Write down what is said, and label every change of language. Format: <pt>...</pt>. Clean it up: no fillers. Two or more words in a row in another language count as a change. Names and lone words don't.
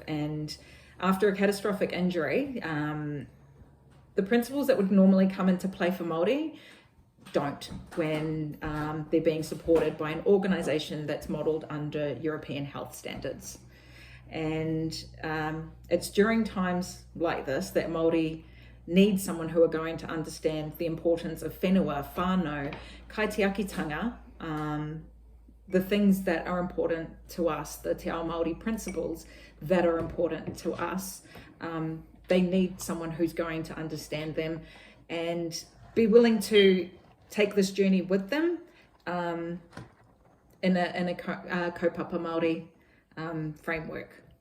<en>And after a catastrophic injury, the principles that would normally come into play for Māori don't when they're being supported by an organisation that's modelled under European health standards. And it's during times like this that Māori need someone who are going to understand the importance of</en> <mi>whenua, whānau, kaitiakitanga,</mi> <en>the things that are important to us, the</en> <mi>te ao Māori</mi> <en>principles that are important to us. They need someone who's going to understand them and be willing to take this journey with them in a</en> <mi>kaupapa Māori</mi> <en>framework.</en>